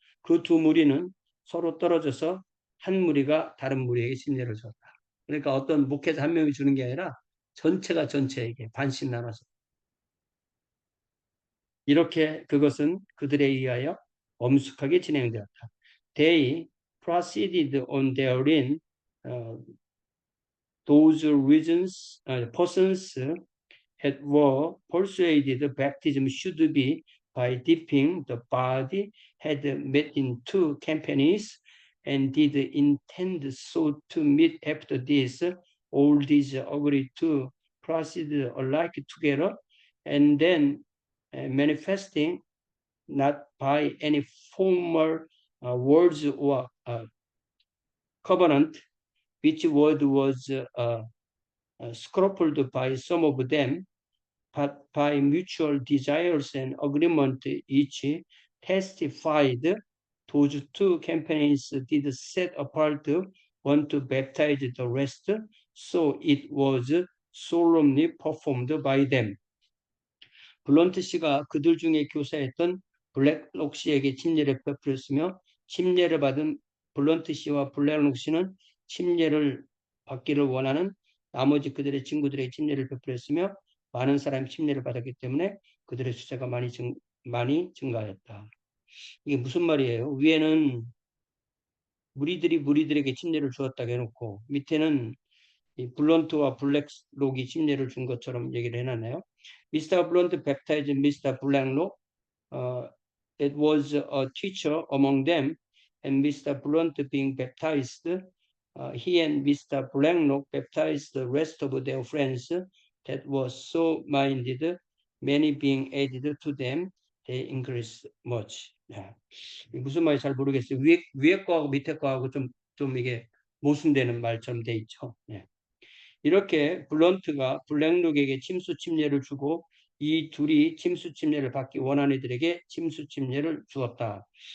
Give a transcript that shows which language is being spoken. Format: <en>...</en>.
<ko>그 두 무리는 서로 떨어져서 한 무리가 다른 무리에게 침례를 줬다. 그러니까 어떤 목회자 한 명이 주는 게 아니라 전체가 전체에게 반씩 나눠서. 이렇게 그것은 그들에 의하여 엄숙하게 진행되었다.</ko> <en>They proceeded on therein those reasons, persons had were persuaded baptism should be by dipping the body had met in two companies and did intend so to meet after this. All these agreed to proceed alike together and then manifesting not by any formal words or covenant, which word was scrupled by some of them, but by mutual desires and agreement each testified. Those two companies did set apart one to baptize the rest, so it was solemnly performed by them.</en> <ko>블런트 씨가 그들 중에 교사했던 블랙록 씨에게 침례를 베풀었으며 침례를 받은 블런트 씨와 블랙록 씨는 침례를 받기를 원하는 나머지 그들의 친구들에게 침례를 베풀었으며 많은 사람이 침례를 받았기 때문에 그들의 숫자가 많이 증가하였다. 이게 무슨 말이에요? 위에는 무리들에게 침례를 주었다고 해놓고 밑에는 이 블런트와 블랙록이 침례를 준 것처럼 얘기를 해놨나요?</ko> <en>Mr. Blunt baptized Mr. Blacklock. It was a teacher among them, and Mr. Blunt being baptized, he and Mr. Blacklock baptized the rest of their friends that were so minded, many being added to them, they increased much.</en> <ko>네. 무슨 말인지 잘 모르겠어요. 위에 거하고 밑에 거하고 좀 이게 모순되는 말처럼 돼 있죠. 네. 이렇게 블런트가 블랙록에게 침수 침례를 주고 이 둘이 침수 침례를 받기 원하는 이들에게 침수 침례를 주었다.</ko>